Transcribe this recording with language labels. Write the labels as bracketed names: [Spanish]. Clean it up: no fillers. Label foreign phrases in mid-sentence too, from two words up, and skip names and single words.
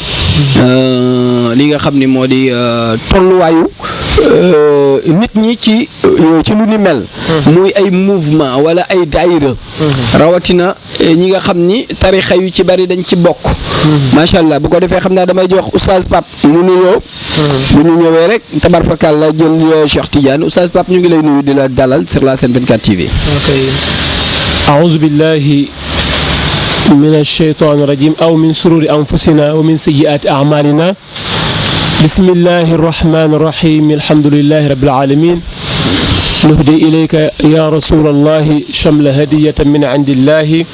[Wolof] li nga xam ne moo di tolluwaayu nit ñi ci lu ni mel muy ay mouvement wala ay daayira rawatina ñi nga xam ni tarixa yu ci bari dañ ci bokk [Arabic] ما شاء الله [Wolof] bu ko defee xam naa damay jox oustaz Pape mu nuyoo bu ñu ñëwee rek tabarfakal la jël Cheikh Tidiane oustaz Pape ñu ngi lay nuyu di la dalal [French] sur la [Wolof] Sen 24 TV. [Arabic] أعوذ بالله من الشيطان الرجيم أو من شرور أنفسنا ومن سيئات أعمالنا بسم الله الرحمن الرحيم الحمد لله رب العالمين نهدي إليك يا رسول الله شمل هدية من عند الله